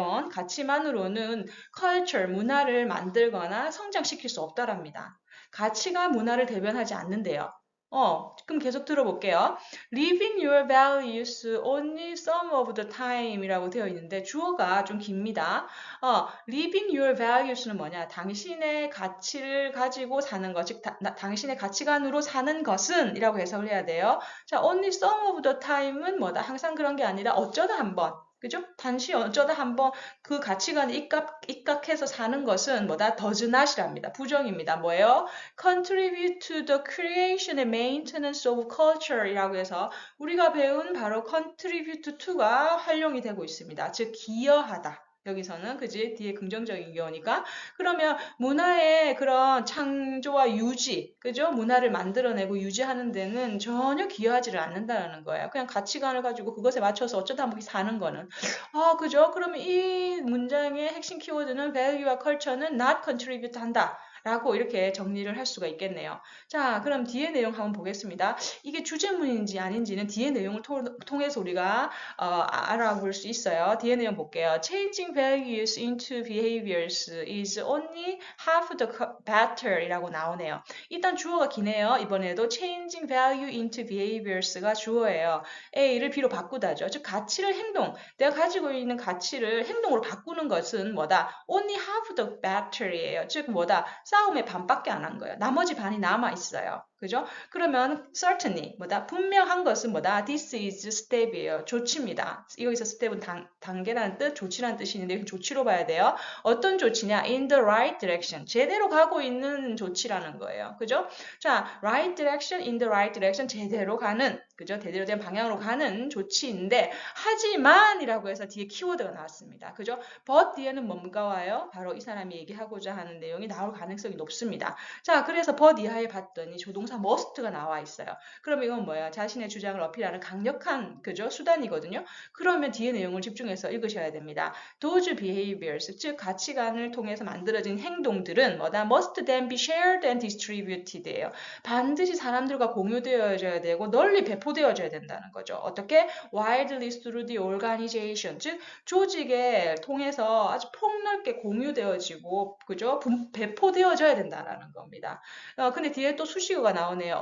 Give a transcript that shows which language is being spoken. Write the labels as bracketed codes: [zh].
[ko] 가치만으로는 culture, 문화를 만들거나 성장시킬 수 없다랍니다. 가치가 문화를 대변하지 않는데요. 그럼 계속 들어볼게요. [en] Living your values only some of the time [ko] 이라고 되어 있는데 주어가 좀 깁니다. [en] Living your values [ko] 는 뭐냐? 당신의 가치를 가지고 사는 것, 즉 당신의 가치관으로 사는 것은 이라고 해석을 해야 돼요. 자, [en] only some of the time [ko] 은 항상 그런 게 아니라 어쩌다 한번. 그죠? 단지 어쩌다 한번 그 가치관에 입각해서 사는 것은 [en] does not [ko] 이랍니다. 부정입니다. 뭐예요? [en] contribute to the creation and maintenance of culture [ko] 이라고 해서 우리가 배운 바로 [en] contribute to가 [ko] 활용이 되고 있습니다. 즉 기여하다. 여기서는 그지 뒤에 긍정적인 기여니까 그러면 문화의 그런 창조와 유지, 그죠? 문화를 만들어내고 유지하는 데는 전혀 기여하지를 않는다는 거예요. 그냥 가치관을 가지고 그것에 맞춰서 어쩌다 한번 사는 거는 그죠? 그러면 이 문장의 핵심 키워드는 value와 culture는 [en] not contribute [ko] 한다. 라고 이렇게 정리를 할 수가 있겠네요. 자, 그럼 뒤에 내용 한번 보겠습니다. 이게 주제문인지 아닌지는 뒤에 내용을 통해서 우리가 알아볼 수 있어요. 뒤에 내용 볼게요. [en] Changing values into behaviors is only half the battle [ko] 이라고 나오네요. 일단 주어가 기네요. 이번에도 [en] changing value into behaviors [ko] 가 주어예요. A를 B로 바꾸다죠. 즉 가치를 내가 가지고 있는 가치를 행동으로 바꾸는 것은 [en] only half the battle [ko] 이에요. 즉 싸움의 반밖에 안 한 거예요. 나머지 반이 남아 있어요. 그죠? 그러면 certainly 분명한 것은 [en] this is step [ko] 이에요. 조치입니다. 여기서 step은 단계라는 뜻, 조치라는 뜻이 있는데 조치로 봐야 돼요. 어떤 조치냐? [en] in the right direction. [ko] 제대로 가고 있는 조치라는 거예요. 그죠? [en] 자, right direction, in the right direction. [ko] 제대로 가는, 그죠? 제대로 된 방향으로 가는 조치인데 하지만이라고 해서 뒤에 키워드가 나왔습니다. 그죠? but 뒤에는 뭔가 와요? 바로 이 사람이 얘기하고자 하는 내용이 나올 가능성이 높습니다. 자, 그래서 but 이하에 봤더니 조동사 must가 나와 있어요. 그럼 이건 뭐야? 자신의 주장을 어필하는 강력한 그죠? 수단이거든요. 그러면 뒤에 내용을 집중해서 읽으셔야 됩니다. [en] Those behaviors, [ko] 즉 가치관을 통해서 만들어진 행동들은 [en] must then be shared and distributed예요. [ko] 반드시 사람들과 공유되어져야 되고 널리 배포되어져야 된다는 거죠. 어떻게? [en] Widely through the organization, [ko] 즉 조직에 통해서 아주 폭넓게 공유되어지고 그죠? 배포되어져야 된다는 겁니다. 근데 뒤에 또 수식어가 나오네요.